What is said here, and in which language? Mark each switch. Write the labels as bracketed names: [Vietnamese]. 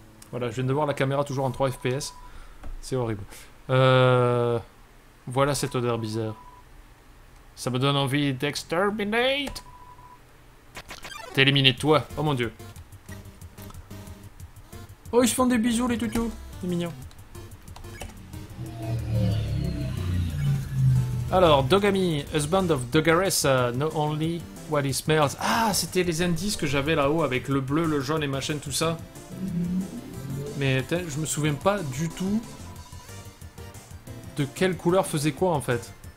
[French] Voilà, je viens de voir la caméra toujours en 3 FPS. C'est horrible. Voilà cette odeur bizarre. Ça me donne envie d'exterminate. T'es éliminé, toi. Oh mon dieu. Oh, ils se font des bisous, les toutous. C'est mignon. Alors, [English] Dogami, husband of Dogaressa, know only what he smells. [French] Ah, c'était les indices que j'avais là-haut avec le bleu, le jaune et machin, tout ça. Mais je me souviens pas du tout de quelle couleur faisait quoi en fait.